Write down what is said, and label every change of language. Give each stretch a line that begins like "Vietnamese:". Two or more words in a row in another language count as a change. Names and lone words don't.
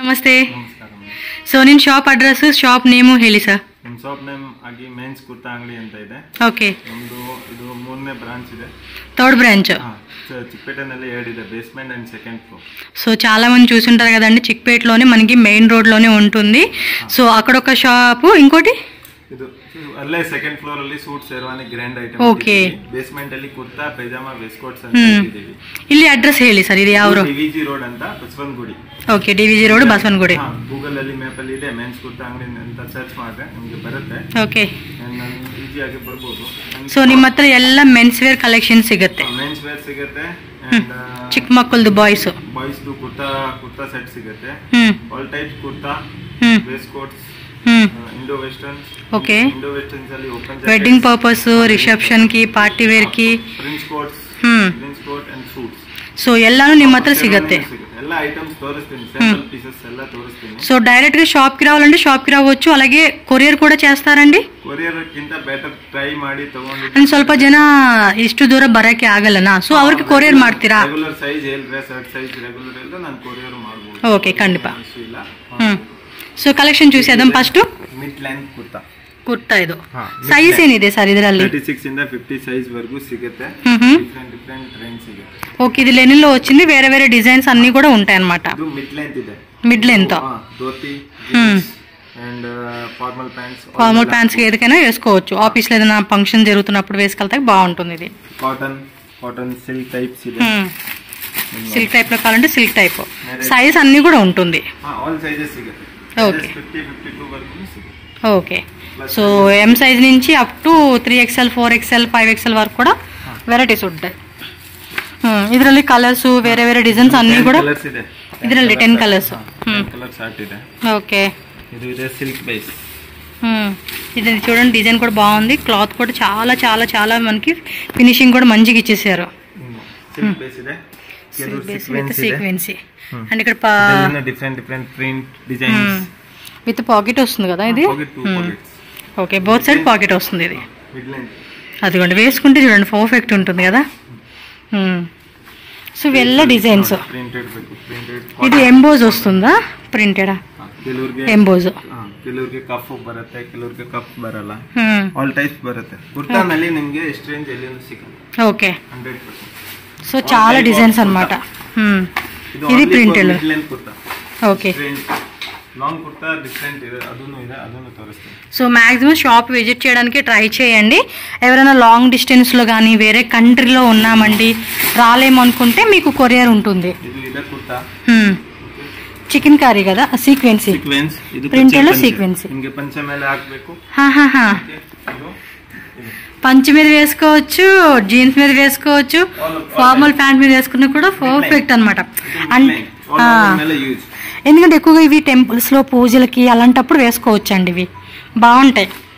Kannada: ನಮಸ್ತೆ. ಸೊ ನಿನ್ನ
English: shop address shop name
Kannada: ಹೇಳಿ ಸರ್. ನಮ್ಮ
English: shop name
Kannada: ಆಗಿ ಮೆನ್ಸ್ ಕುರ್ತಾ ಅಂಗಡಿ ಅಂತ ಇದೆ. ಓಕೆ. ನಮ್ಮದು ಇದು 3ನೇ ಬ್ರಾಂಚ್ ಇದೆ.
English: Third branch.
Kannada: ಚಿಕ್ಪೇಟನಲ್ಲಿ 2 ಇದೆ,
English: basement and second floor.
Telugu: సో చాలా మంది చూసుంటారు కదండి, చిక్పేటలోనే మనకి
English: main road
Telugu: లోనే ఉంటుంది. సో అక్కడ ఒక షాపు, ఇంకోటి
Kannada: ಇದು ಅಲ್ಲೇ
English: second floor
Kannada: ಅಲ್ಲಿ ಸೂಟ್ ಶೇರ್ವಾನಿ
English: grand item.
Kannada: ಓಕೆ. ಬೇಸ್ಮೆಂಟ್ ಅಲ್ಲಿ ಕುರ್ತಾ ಪೈಜಾಮಾ
English: waist coats
Kannada: ಅಂತ ಇದ್ದೀವಿ. ಇಲ್ಲಿ ಅಡ್ರೆಸ್ ಹೇಳಿ ಸರ್, ಇದು ಯಾವ ರೋಡ್? ಡಿವಿಜಿ ರೋಡ್ ಅಂತ ಬಸವನಗುಡಿ. ಓಕೆ, ಡಿವಿಜಿ ರೋಡ್ ಬಸವನಗುಡಿ. ಗೂಗಲ್ ಅಲ್ಲಿ ಮ್ಯಾಪ್ ಅಲ್ಲಿ ಇದೆ, ಮೆನ್ಸ್ ಕುರ್ತಾ ಅಂಗಡಿ ಅಂತ ಸರ್ಚ್ ಮಾಡಿದ್ರೆ ನಿಮಗೆ ಬರುತ್ತೆ. ಓಕೆ, ಈಜಿ ಆಗಿ ಬರ್ಬೋದು. ಸೊ ನಿಮ್ಮ ಹತ್ರ ಎಲ್ಲ
English: mens wear collection
Kannada: ಸಿಗುತ್ತೆ.
English: mens wear
Kannada: ಸಿಗುತ್ತೆ, ಚಿಕ್ಕ ಮಕ್ಕಳದು ಬಾಯ್ಸ್ ದು ಕುರ್ತಾ ಸೆಟ್ ಸಿಗುತ್ತೆ.
English: all types
Kannada: ಕುರ್ತಾ,
English: waist coats, Indo western. ओके. Indo western ಅಲ್ಲಿ ಓಪನ್ wedding purpose, reception కి, party wear కి, prince coats, prince coat and suits.
Kannada: ಸೊ ಎಲ್ಲಾನು ನಿಮ್ಮ ಹತ್ರ ಸಿಗುತ್ತೆ. ಎಲ್ಲ ಐಟಮ್ಸ್ ತೋರಿಸ್ತೀನಿ,
English: sample pieces
Kannada: ಎಲ್ಲ ತೋರಿಸ್ತೀನಿ.
Telugu: సో డైరెక్ట్ గా షాప్ కి రావాలంటే షాప్ కి రావచ్చు, అలాగే కొరియర్ కూడా చేస్తారండి.
Kannada: ಕೊರಿಯರ್ ಗಿಂತ
English: better try
Kannada: ಮಾಡಿ ತಗೊಂಡು. ಅಂಡ್ ಸ್ವಲ್ಪ ಜನ ಇಷ್ಟು ದೂರ ಬರಕ್ಕೆ ಆಗಲ್ಲನಾ, ಸೊ ಅವ್ರಿಗೆ ಕೊರಿಯರ್ ಮಾಡ್ತೀರಾ?
English: regular size
Kannada: ಹೇಳಿದ್ರೆ
English: shirt size regular
Kannada: ಹೇಳಿದ್ರೆ ನಾನು ಕೊರಿಯರ್ ಮಾಡ್ಬೋದು. ಓಕೆ, ಖಂಡಿತ. ಸೊ ಕಲೆಕ್ಷನ್ చూసేద్దాం. ಫಸ್ಟ್
English: mid length
Kannada: ಕುರ್ತಾ ಇದು ಸೈಜ್ ಏನಿದೆ ಸರ್ ಇದರಲ್ಲಿ? 36 ಇಂದ 50 ಸೈಜ್ ವರೆಗೂ ಸಿಗುತ್ತೆ.
English: different range
Kannada: ಸಿಗುತ್ತೆ.
Telugu: ఓకే, ఇది లెనిన్ లో వచ్చింది, వేరే వేరే డిజైన్స్ అన్ని కూడా ఉంటాయి అన్నమాట.
Kannada: ಇದು
English: mid length
Kannada: ಇದೆ.
English: mid length
Telugu: ధోతి అండ్
English: formal pants
Telugu: కి ఏదైనా వేసుకోవచ్చు. ఆఫీస్ లో ఏదైనా ఫంక్షన్ జరుగుతున్నప్పుడు వేసుకెళ్తే బాగుంటుంది. ఇది
English: cotton silk types ಇದೆ. silk type
Telugu: లో కావాలంటే
English: silk type.
Telugu: సైజ్ అన్ని కూడా ఉంటుంది.
English: all sizes సిಗುತ್ತೆ.
Telugu: ఓకే. 50-52 వరకు సిಗುತ್ತೆ. ఓకే, సో
English: M size
Telugu: నుంచి
English: up to
Telugu: 3XL 4XL 5XL వరకు కూడా వెరైటీస్ ఉంటాయి.
Kannada: ಇದರಲ್ಲಿ ಕಲರ್ಸ್, ಬೇರೆ ಬೇರೆ ಡಿಸೈನ್ಸ್ ಅన్ని ಕೂಡ ಇದರಲ್ಲಿ 10 ಕಲರ್ಸ್. ಕಲರ್ಸ್ ಆರ್ಟ್ ಇದೆ.
Telugu: ఓకే. ఇది ಇದೆ
English: silk base.
Telugu: ఇది చూడండి, డిజైన్ కూడా బాగుంది. క్లాత్ కూడా చాలా చాలా చాలా మనకి ఫినిషింగ్ కూడా మంచిగా ఇచ్చేసారు.
English: silk base ಇದೆ.
Telugu: సీక్వెన్సీ అండ్ ఇక్కడ
English: different print designs with pocket
Telugu: వస్తుంది కదా ఇది. ఓకే,
English: both side pocket
Telugu: వస్తుంది. ఇది అదిగోండి, వేసుకుంటే చూడండి పర్ఫెక్ట్ ఉంటుంది కదా. సో ఇವೆಲ್ಲ డిజైన్స్. ఇది ఎంబోజ్ వస్తుందా, ప్రింటెడా?
Kannada: ಎಂಬೋಸ್. ಕೆಲವರಿಗೆ ಕಫ್ ಬರುತ್ತೆ, ಕೆಲವರಿಗೆ ಕಫ್ ಬರಲ್ಲ.
English: all types
Kannada: ಬರುತ್ತೆ. ಕುರ್ತಾನಲ್ಲಿ ನಿಮಗೆ ಎಷ್ಟು ರೇಂಜ್ ಅಲ್ಲಿ ಸಿಗುತ್ತೆ. ಓಕೆ, 100%.
Telugu: సో చాలా డిజైన్స్ అన్నమాట. ఇది ప్రింటెడ్. ఓకే,
English: long kurta different
Kannada: ಇದೆ, ಅದನ್ನು ತೋರಿಸ್ತೀನಿ.
Telugu: సో మాక్సిమం
English: shop visit
Telugu: చేయడానికి ట్రై చేయండి. ఎవరైనా
English: long distance
Telugu: లో కానీ వేరే కంట్రీలో ఉన్నామండి రాలేము అనుకుంటే మీకు కొరియర్ ఉంటుంది. ఇది కుర్తా చికెన్ కర్రీ కదా, సీక్వెన్సీ ప్రింటెడ్ లో సీక్వెన్సీ.
Kannada: ఇంకే పంచె ಮೇಲೆ ಹಾಕಬೇಕು.
Telugu: పంచి మీద వేసుకోవచ్చు, జీన్స్ మీద వేసుకోవచ్చు,
English: formal pant
Telugu: మీద వేసుకున్నా కూడా పర్ఫెక్ట్ అనమాట. ఎందుకంటే ఎక్కువగా ఇవి టెంపుల్స్ లో పూజలకి అలాంటప్పుడు వేసుకోవచ్చు అండి, ఇవి బాగుంటాయి.